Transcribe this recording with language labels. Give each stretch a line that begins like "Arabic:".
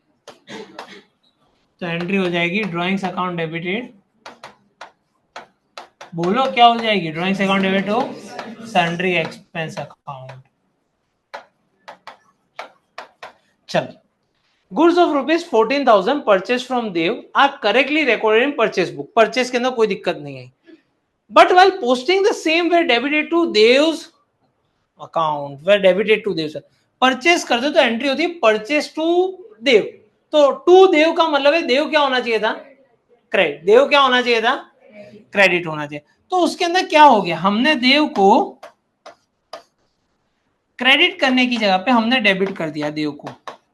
Hindi: तो एंट्री हो जाएगी ड्राइंग्स अकाउंट डेबिटेड, बोलो क्या हो जाएगी, ड्राइंग्स अकाउंट डेबिट हो सन्ड्री एक्सपेंस अकाउंट।
English: चल, goods of ₹14,000 purchase from Dev are correctly recorded in purchase book.
Hindi: Purchase के अंदर कोई दिक्कत नहीं है,
English: But while posting the same were debited to Dev's account, were debited to Dev।
Hindi: Purchase करते तो एंट्री होती है परचेज टू देव, तो टू देव का मतलब है देव क्या होना चाहिए था, क्रेडिट। देव क्या होना चाहिए था, क्रेडिट होना चाहिए। तो उसके अंदर क्या हो गया, हमने देव को क्रेडिट करने की जगह पे हमने डेबिट कर दिया देव को।